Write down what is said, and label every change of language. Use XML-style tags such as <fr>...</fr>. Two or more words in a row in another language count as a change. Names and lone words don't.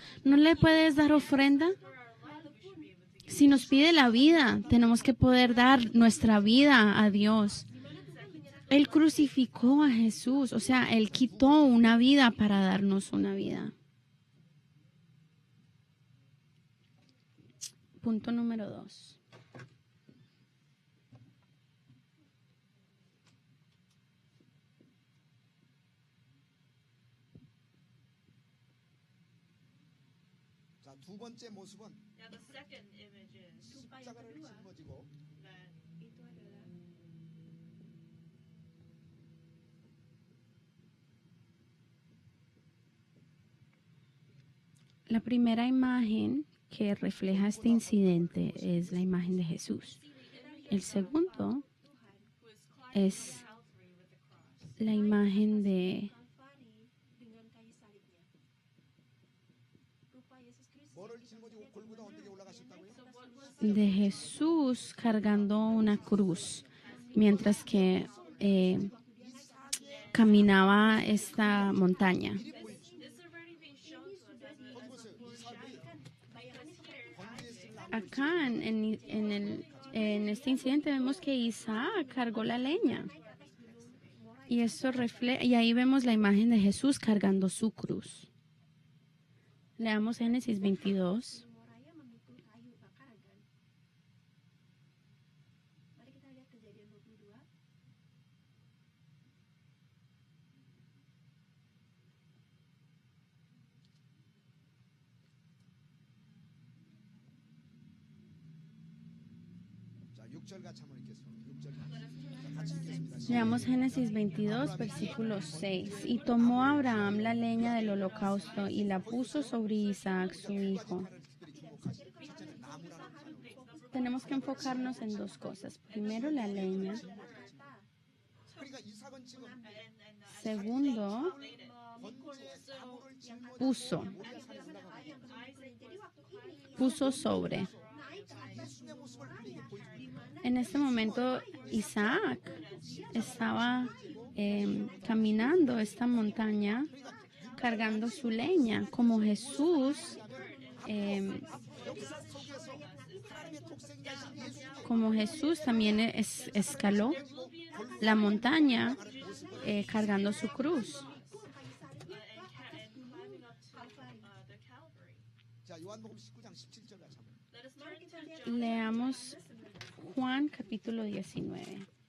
<es>¿No le puedes dar ofrenda? Si nos pide la vida, tenemos que poder dar nuestra vida a Dios. Él crucificó a Jesús, o sea, Él quitó una vida para darnos una vida. Punto número 2.</es> <ko>자, 두 번째 모습은</ko> <en>Now the second image is</en> <ko>십자가를 짊어지고</ko> <en>that</en> <es>La primera imagen que refleja este incidente es la imagen de Jesús. El segundo es la imagen</es> <ko>뭐를 짊어지고 골고다 언덕에 올라가셨다고요?</ko> <es>de Jesús cargando una cruz, mientras que caminaba esta montaña.</es> <en>it's already been shown to us as</en> <ko>거기 보세요. 이삭이 번제에 쓸 나무</ko> <es>Acá en este incidente vemos que Isaac cargó la leña. Y eso y ahí vemos la imagen de Jesús cargando su cruz. Leamos Génesis 22.</es> <id>Moraya memikul kayu bakaran kan. Mari kita lihat Kejadian 22.</id> <ko>자, 6절 같이 한번 읽겠습니다. 6절 자, 같이 읽겠습니다.</ko> <es>Leamos Génesis 22, versículo 6. Y tomó Abraham la leña del holocausto y la puso sobre Isaac, su hijo. Tenemos que enfocarnos en dos cosas. Primero, la leña.</es> <ko>그러니까 이삭은 지금</ko> <es>Segundo,</es> <ko>번제에 나무를 짊어지고</ko> <es>puso. Puso sobre.</es> <ko>예수의 모습을 우리에게 보여주고 있는</ko> <es>En este momento, Isaac estaba caminando esta montaña cargando su leña, como Jesús, también escaló la montaña cargando su cruz.</es> <en>climbing up to the Calvary.</en> <ko>자, 요한복음 19장 17절 같이 한번</ko> <en>Let us turn to</en> <es>Leamos Juan capítulo 19.</es>